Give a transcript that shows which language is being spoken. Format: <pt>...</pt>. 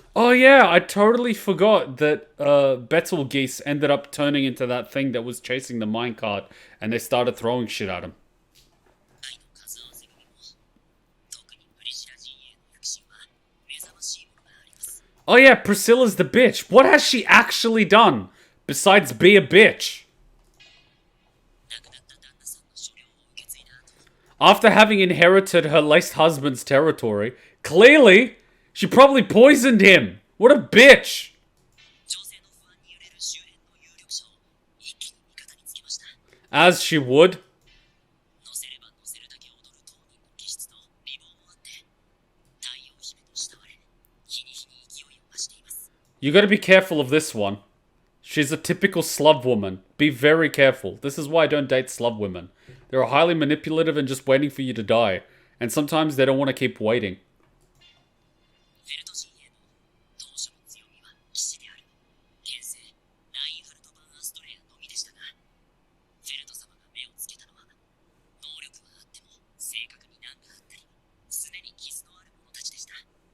<en>yeah, I totally forgot that Betelgeuse ended up turning into that thing that was chasing the minecart, and they started throwing shit at him.</en> <ja>愛の数合わせよりも特にプリシラ陣営の躍進は目覚ましいものがあります。</ja> <en>Oh yeah, Priscilla's the bitch. What has she actually done besides be a bitch?</en> <ja>亡くなった旦那さんの所領を受け継いだ後、</ja> <en>After having inherited her late husband's territory, clearly she probably poisoned him. What a bitch.</en> <ja>情勢の不安に揺れる周辺の有力者を一気に味方につけました。</ja> <en>As she would.</en> <ja>乗せれば乗せるだけ踊る当人の気質と美貌もあって太陽姫と慕われ日に日に勢いを増しています。</ja> <en>You gotta be careful of this one. She's a typical slub woman. Be very careful. This is why I don't date slub women. They're highly manipulative and just waiting for you to die. And sometimes they don't want to keep waiting.</en> <ja>フェルト陣営の当初の強みは騎士である剣聖ラインハルト・バン・アストレアのみでしたが、フェルト様が目をつけたのは能力はあっても性格に難があったり常に傷のある者たちでした。</ja>